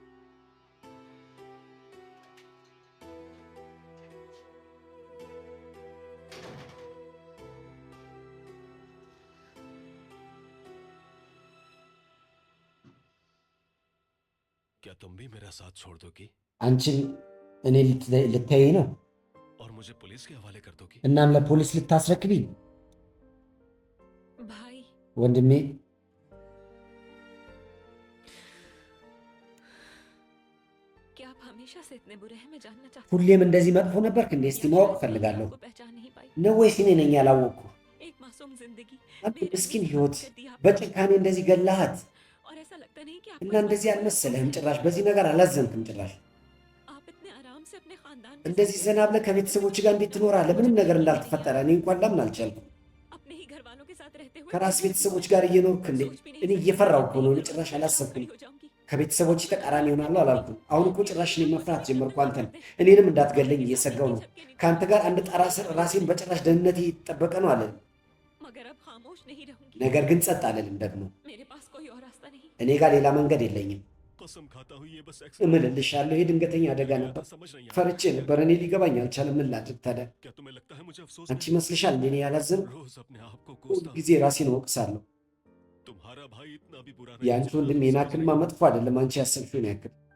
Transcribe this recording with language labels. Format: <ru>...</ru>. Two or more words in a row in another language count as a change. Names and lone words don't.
<hi>क्या तुम भी मेरा साथ छोड़ दोगी</hi> <am>አንቺም እኔ ልትተይ ነው?</am> <hi>और मुझे पुलिस के हवाले कर दोगी</hi> <am>እናም ለፖሊስ ልታስረክቢኝ?</am> <hi>भाई</hi> <am>ወንድሜ</am> <hi>क्या आप हमेशा से इतने बुरे हैं? मैं जानना चाहती</hi> <am>ሁሌም እንደዚህ መጥፎ ነበርክ እንዴ? እስቲ ማወቅ እፈልጋለሁ።</am> <hi>को पहचान नहीं पाई।</hi> <am>ነው ወይስ እኔ ነኝ ያላወቅኩ?</am> <hi>एक मासूम जिंदगी</hi> <am>አንተ</am> <hi>बेरहमी</hi> <am>ምስኪን</am> <hi>से</hi> <am>ህይወት</am> <hi>कर दी आपने।</hi> <am>በጭካኔ እንደዚህ ገላሃት</am> <hi>और ऐसा लगता नहीं कि</hi> <am>እና</am> <hi>आपको</hi> <am>እንደዚህ</am> <hi>इस बात का</hi> <am>አልመሰለህም?</am> <hi>अफसोस है।</hi> <am>ጭራሽ በዚህ ነገር አላዘንክም ጭራሽ።</am> <hi>आप इतने आराम से अपने खानदान के</hi> <am>እንደዚህ</am> <hi>साथ</hi> <am>ዘና ብለህ ከቤተሰቦች ጋር እንዴት ትኖራለህ? ምንም ነገር እንዳልተፈጠረ እኔ እንኳን ላምን አልቻልኩም።</am> <hi>अपने ही घर वालों के साथ रहते हुए</hi> <am>ከራስ ቤተሰቦች ጋር እየኖርክ እንዴ? እኔ እየፈራሁ እኮ ነው። ጭራሽ አላሰብኩም።</am> <hi>हो जाऊंगी।</hi> <am>ከቤተሰቦች ተቃራኒ ይሆናሉ አላልኩም። አሁን እኮ ጭራሽ እኔ መፍራት ጀመርኩ አንተን። እኔንም እንዳትገለኝ እየሰጋው ነው። ከአንተ ጋር አንድ ጣራ ስር ራሴን በጭራሽ ደህንነቴ የተጠበቀ ነው አለን።</am> <hi>मगर अब खामोश नहीं रहूंगी।</hi> <am>ነገር ግን ጸጥ አልልም ደግሞ።</am> <hi>मेरे पास कोई और रास्ता नहीं।</hi> <am>እኔ ጋር ሌላ መንገድ የለኝም።</am> <hi>कसम खाता हूँ ये बस</hi> <am>እምልልሻለሁ ይሄ ድንገተኛ አደጋ ነበር።</am> <hi>समझ नहीं आ</hi> <am>ፈርቼ ነበር። እኔ ሊገባኝ አልቻለም። ምን ላድርግ ታዲያ?</am> <hi>क्या तुम्हें लगता है मुझे अफसोस</hi> <am>አንቺ</am> <hi>नहीं?</hi> <am>ይመስልሻል እንዴ እኔ ያላዘንኩ?</am> <hi>रोज अपने आप को</hi> <am>ሁል</am> <hi>कोसता</hi> <am>ጊዜ ራሴን እወቅሳለሁ።</am> <hi>हूँ। तुम्हारा भाई इतना भी बुरा</hi> <am>የአንቺ</am> <hi>जितना</hi> <am>ወንድም</am> <hi>तुम</hi> <am>የኔ</am> <hi>समझ</hi> <am>ያክልማ</am> <hi>रही हो।</hi> <am>መጥፎ አይደለም። አንቺ ያሰብሽውን ያክል</am>